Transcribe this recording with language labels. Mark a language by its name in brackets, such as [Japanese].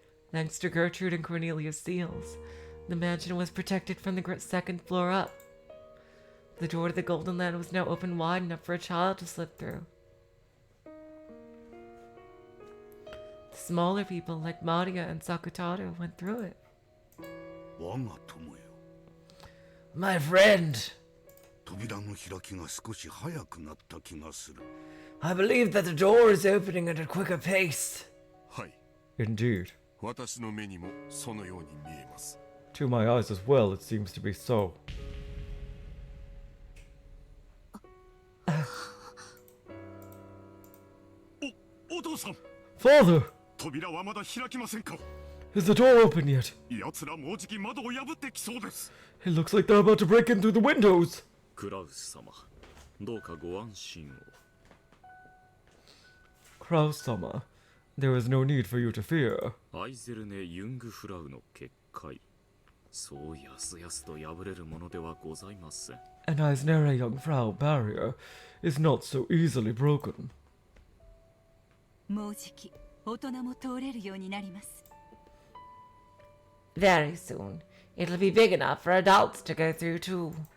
[English] Thanks to Gertrude and Cornelius' seals, the mansion was protected from the second floor up. The door to the Golden Land was now open wide enough for a child to slip through. The smaller people like Maria and Sakutaro went through it. [Japanese] 我が友よ [English] My friend, [Japanese] 扉の開きが少し早くなった気がする [English] I believe that the door is opening at a quicker pace. [Japanese] はい [English] Indeed. [Japanese] 私の目にもそのように見えます [English] To my eyes as well, it seems to be so. [Japanese] お父さん [English] Father! [Japanese] 扉はまだ開きませんか [English] It Is the door open yet? [Japanese] 奴らもうじき窓を破ってきそうです。 [English] It looks like they're about to break in through the windows. [Japanese] クラウス様、どうかご安心を。 [English] Kraus-sama, there is no need for you to fear. [Japanese] アイゼルネ・ユングフラウの結界。そうやすやすと破れるものではございません。 [English] An Eisnere Jungfrau barrier is not so easily broken. [Japanese] もうじき大人も通れるようになります。 [English] Very soon. It'll be big enough for adults to go through too.